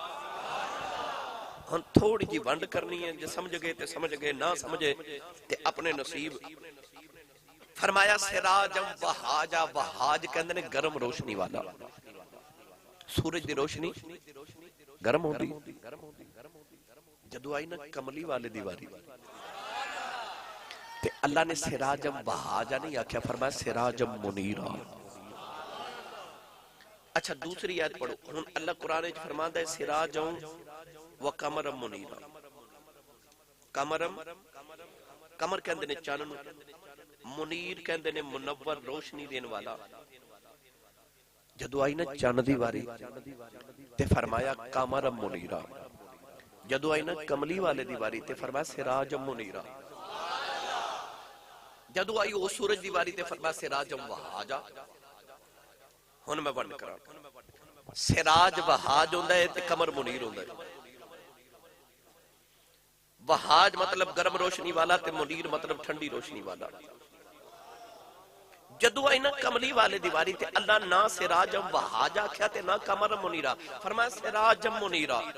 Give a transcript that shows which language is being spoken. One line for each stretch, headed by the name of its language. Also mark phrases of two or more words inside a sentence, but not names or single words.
Punjabi: ہن تھوڑی جی ونڈ کرنی ہے، جے سمجھ گئے تے سمجھ گئے، نہ سمجھے تے اپنے نصیب۔ فرمایا
Arabic: سراجم وہاجا،
Punjabi: وہاج کہندے نے گرم روشنی والا. سورج دی روشنی گرم ہوندی جدو آئی نا کملی والے دی واری تے اللہ نے
Arabic: سراجم وہاجا
Punjabi: نہیں آکھیا، فرمایا
Arabic: سراجم منیرا.
Urdu: اچھا دوسری آیت پڑھو.
Punjabi: ہن اللہ قرآن وچ فرماندا ہے
Arabic: سراجم و قمرم منیرا.
Punjabi: قمر کہندے نے چاند نوں، منیر کہندے نے منور روشنی دین والا. جدو آئی نا چاند دی واری تے فرمایا
Arabic: قمرم منیرا.
Punjabi: جدو آئی نا کملی والے دی واری تے فرمایا
Arabic: سراجم منیرا.
Punjabi: جدو آئی او سورج دی واری تے فرمایا
Arabic: سراجم وہاجا.
Punjabi: ہن میں ونڈ کراں، سراج وہاج ہوندا ہے تے قمر منیر ہوندا ہے. وہاج مطلب گرم روشنی والا تے منیر مطلب ٹھنڈی روشنی والا. جدو آئی نا کملی والے دیواری تے اللہ نہ
Arabic: سراجم وہاجا
Punjabi: کیا تے نہ
Arabic: قمر منیرا،
Punjabi: فرمایا
Arabic: سراجم منیرا.